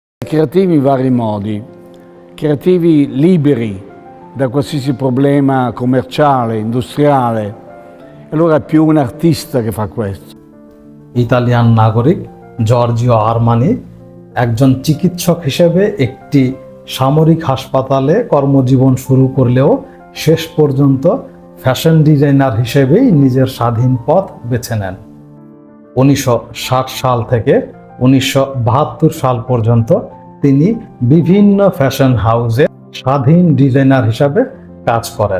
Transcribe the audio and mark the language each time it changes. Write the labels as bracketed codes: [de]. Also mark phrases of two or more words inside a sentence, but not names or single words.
[it] creativi in vari modi, creativi liberi da qualsiasi problema commerciale, industriale. E allora è più un artista che fa questo. [bn] ইতালিয়ান নাগরিক জর্জিও আরমানি একজন চিকিৎসক হিসেবে একটি সামরিক হাসপাতালে কর্মজীবন শুরু করলেও শেষ পর্যন্ত [en] fashion designer [bn] হিসেবেই নিজের স্বাধীন পথ বেছে নেন। 1960 সাল থেকে 1972 সাল পর্যন্ত তিনি বিভিন্ন ফ্যাশন হাউসে স্বাধীন ডিজাইনার হিসাবে কাজ করেন।